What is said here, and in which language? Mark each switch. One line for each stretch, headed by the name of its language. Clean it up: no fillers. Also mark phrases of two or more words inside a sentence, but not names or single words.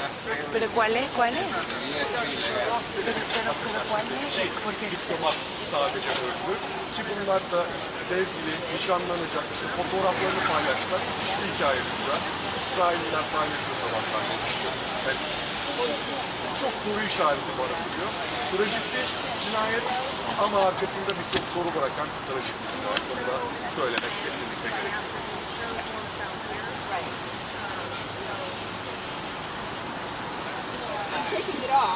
Spanish: ¿Pero cuál es? ¿Cuál es? Pero ¿cuál es? Porque
Turkish: diplomat sadece öldü. Ki bunlar da sevgili, nişanlanacak, işte fotoğraflarını paylaştılar. Hiçbir hikaye düşer. İsrailliler paylaşıyor sabahtan demişti. Yani, çok soru işareti barındırıyor. Trajik bir cinayet ama arkasında birçok soru bırakan trajik bir cinayet. Onu da söylemek kesinlikle gerekiyor.
English: taking it off.